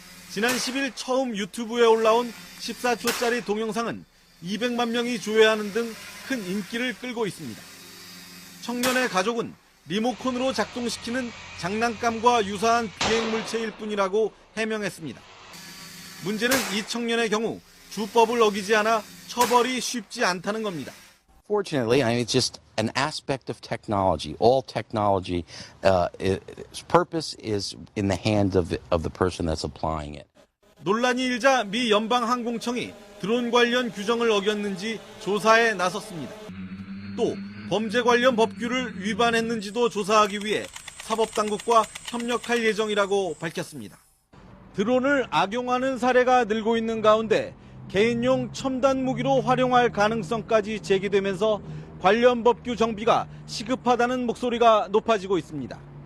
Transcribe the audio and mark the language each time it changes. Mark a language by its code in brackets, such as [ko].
[ko] 지난 10일 처음 유튜브에 올라온 14초짜리 동영상은 200만 명이 조회하는 등 큰 인기를 끌고 있습니다. 청년의 가족은 리모컨으로 작동시키는 장난감과 유사한 비행물체일 뿐이라고 해명했습니다. 문제는 이 청년의 경우 주법을 어기지 않아 처벌이 쉽지 않다는 겁니다. [en] Fortunately, I mean, it's just an aspect of technology. All technology, its purpose is in the hands of the person that's applying it. [ko] 논란이 일자 미 연방항공청이 드론 관련 규정을 어겼는지 조사에 나섰습니다. 또 범죄 관련 법규를 위반했는지도 조사하기 위해 사법당국과 협력할 예정이라고 밝혔습니다. 드론을 악용하는 사례가 늘고 있는 가운데 개인용 첨단 무기로 활용할 가능성까지 제기되면서 관련 법규 정비가 시급하다는 목소리가 높아지고 있습니다.